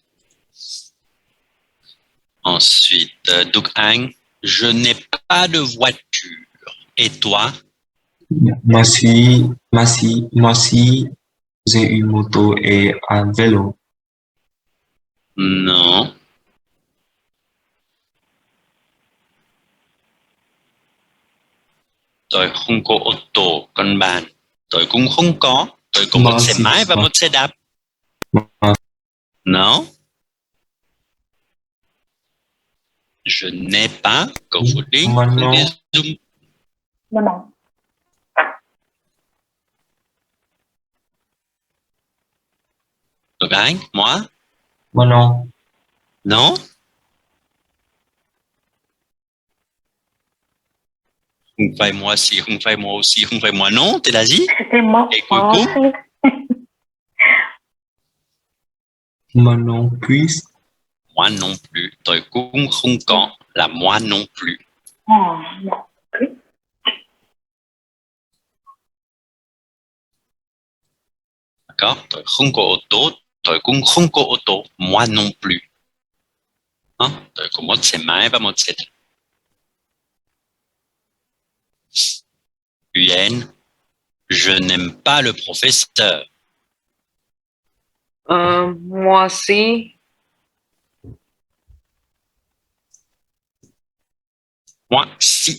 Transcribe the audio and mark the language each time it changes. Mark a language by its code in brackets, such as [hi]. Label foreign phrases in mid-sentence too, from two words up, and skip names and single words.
[fr] Ensuite, Duc Anh, je n'ai pas de voiture. Et toi? Moi aussi, j'ai une moto et un vélo. Non. [vi] Tôi không có ô tô, con bạn. Tôi cũng không có. Tôi có một xe máy và một xe đạp. [fr] Non. Je n'ai pas. [vi] Câu phủ định. [fr] Moi non. [vi] Nhưng mà Duc Anh, [fr] moi? Moi non. Non. [vi] Không phải [fr] moi si, [vi] không phải [fr] moi aussi, [vi] không phải [fr] moi non. [vi] T'es là gì? [fr] c'était moi [vi] Et cuối cùng? [fr] aussi. Moi non plus. Moi non plus. [vi] Tôi cũng không có. [fr] Là moi non plus. Moi. D'accord? [vi] Tôi không có ô tô. Tôi cũng không có ô tô. [fr] Moi non plus. Hein? [vi] Tôi có một xe máy và một xe đạp. [fr] Huen, je n'aime pas le professeur. Moi aussi. Moi, si.